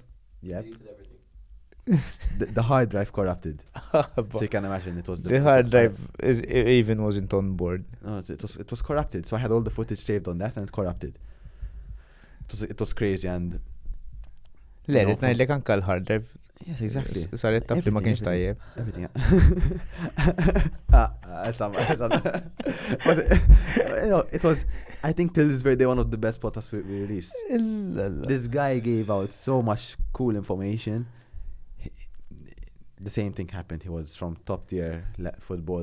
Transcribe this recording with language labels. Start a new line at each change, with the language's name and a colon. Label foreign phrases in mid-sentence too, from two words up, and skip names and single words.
English: Deleted everything. The hard drive corrupted. So you can imagine it was The hard drive even wasn't on board. No, it was corrupted. So I had all the footage saved on that, and it corrupted. It was crazy, and Le, No,
Maltese: ritna l-lek anka l-
English: hard drive. yes, exactly.
Maltese: Saret taf li ma kienx tajjeb.
English: Everything. But you know, it was. I think till this very day one of the best podcasts we released. This guy gave out so much cool information. The same thing happened. He was from top tier football